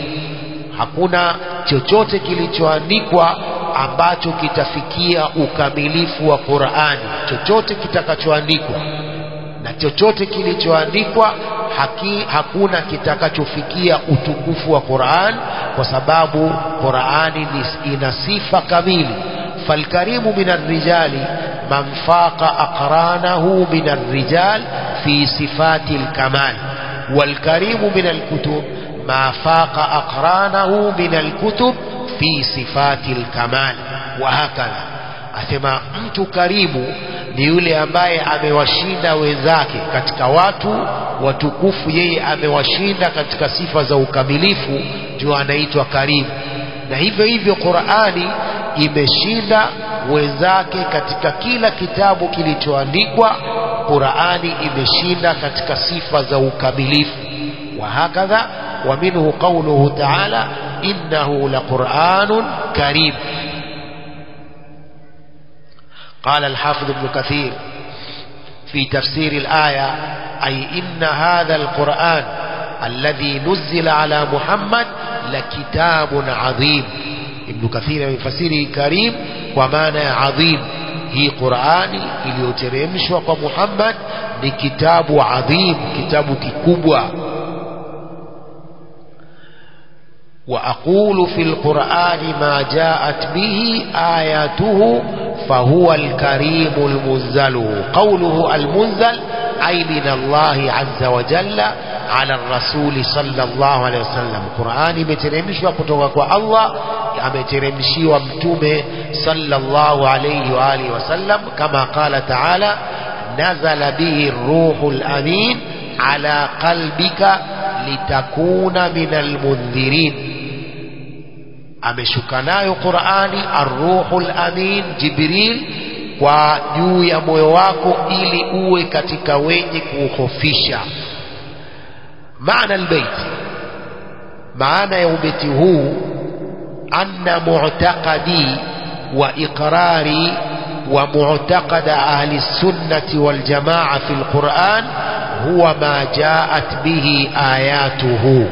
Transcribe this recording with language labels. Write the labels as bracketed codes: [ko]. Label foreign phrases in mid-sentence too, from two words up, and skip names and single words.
[sw] Hakuna chochote kilichoandikwa ambacho kitafikia ukamilifu wa Qur'ani. Chochote kitakachoandikwa na chochote kilichoandikwa hakuna kitakachofikia utukufu wa Qur'an, kwa sababu Qur'ani ina sifa kamili. [ar] فالكريم من الرجال من فاق أقرانه من الرجال في صفات الكمال والكريم من الكتب ما فاق أقرانه من الكتب في صفات الكمال وهكذا. [sw] Asema mtu karimu ni yule ambaye amewashinda wenzake katika watu watukufu, yeye amewashinda katika sifa za ukamilifu, ndio anaitwa karimu. Na hivyo hivyo Qur'ani imeshinda wenzake katika kila kitabu kilichoandikwa. Qur'ani imeshinda katika sifa za ukamilifu. [ar] وهكذا ومنه قوله تعالى إنه لقرآن كريم. قال الحافظ ابن كثير في تفسير الآية أي إن هذا القرآن الذي نزل على محمد لكتاب عظيم. ابن كثير يفسره كريم ومعنى عظيم، هي قرآن [sw] iliyoteremshwa kwa Muhammad ni kitabu adhim, kitabu kikubwa. [ar] وأقول في القرآن ما جاءت به آياته فهو الكريم المنزل. قوله المنزل أي من الله عز وجل على الرسول صلى الله عليه وسلم. قرآن مترمشوا [sw] kutoka الله ameteremshiwa mtume [ar] صلى الله عليه وآله وسلم, kama قال تعالى نزل به الروح الأمين على قلبك لتكون من المنذرين. [sw] Ameshuka nayo Qur'ani [ar] الروح الأمين [sw] Jibril kwa juu ya moyo wako ili uwe katika wenye kuhofisha. [ar] معنى البيت, [sw] maana ya ubeti huu, [ar] أن معتقد وإقرار ومعتقد أهل السنة والجماعة في القرآن هو ما جاءت به آياته.